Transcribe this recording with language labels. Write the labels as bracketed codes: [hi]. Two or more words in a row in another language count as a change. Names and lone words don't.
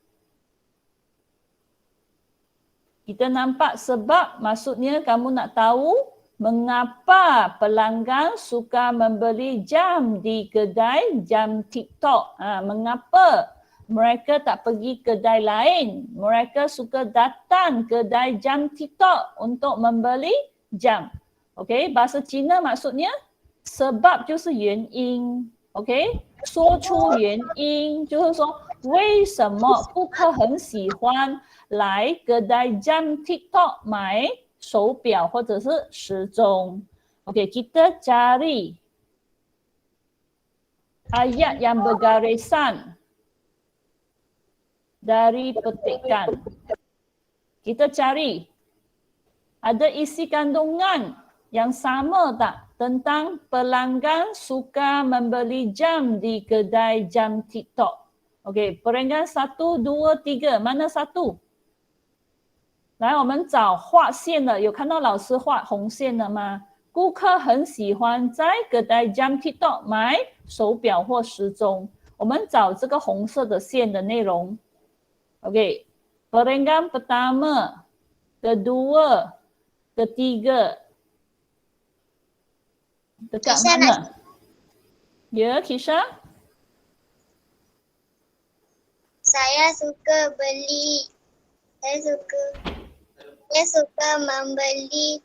[ms] Kita nampak sebab maksudnya kamu nak tahu mengapa pelanggan suka membeli jam di kedai jam TikTok. Mengapa mereka tak pergi kedai lain? Mereka suka datang kedai jam TikTok untuk membeli jam. Okey, bahasa Cina maksudnya sebab [zh] 就是原因。OK， 说出原因就是说为什么顾客很喜欢来 [ms] kedai jam TikTok [zh] 买手表或者是时钟。OK， [ms] kita cari ayat yang bergarisan dari petikan. Kita cari ada isi kandungan yang sama tak tentang pelanggan suka membeli jam di kedai jam TikTok. Okey, perenggan 1, 2, 3, mana satu? [zh] 来，我们找画线的，有看到老师画红线的吗？顾客很喜欢在 [ms] kedai jam TikTok [zh] 买手表或时钟。我们找这个红色的线的内容。 [ms] Okey, perenggan pertama, kedua, ketiga. Dekat Kisha mana? nak. Ya, Kisha? Saya suka membeli.